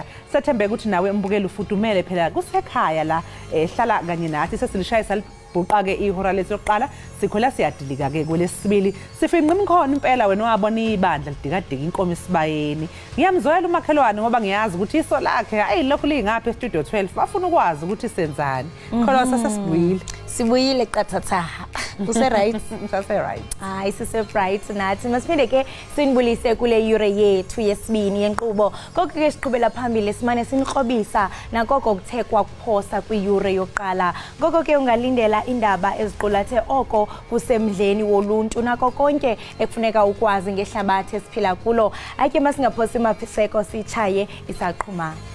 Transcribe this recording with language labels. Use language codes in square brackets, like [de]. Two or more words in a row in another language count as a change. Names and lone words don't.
[zu] Sethembe ukuthi nawe mbukeli ufudumele phela kusekhaya la hlala kanye nathi sesilishayisa buqa-ke ihora lesokuqala sikhola siyadilika ke kwelesibili sifinqa imkhono impela wena wabona ibandla lidikadika inkomo isibayeni ngiyamzwela umakhelwane ngoba ngiyazi ukuthi iso lakhe hayi lokho lingaphi estudio 12 bafuna ukwazi ukuthi senzani khona [xh] sibuyile qathatha use right sase right hayi sise bright nathi masiphinde ke sinibulise kule yure yethu yesibini yenqubo konke ke siqhubela phambili simane sinikrobisa nakoko kuthekwa kuphosa kwiyure yokuqala ngoko ke ungalindela indaba eziqulathe oko kusemdleni woluntu nako konke ekufuneka ukwazi ngehlabathi esiphila kulo ake masingaphosi maphiseko sichaye isaqhuma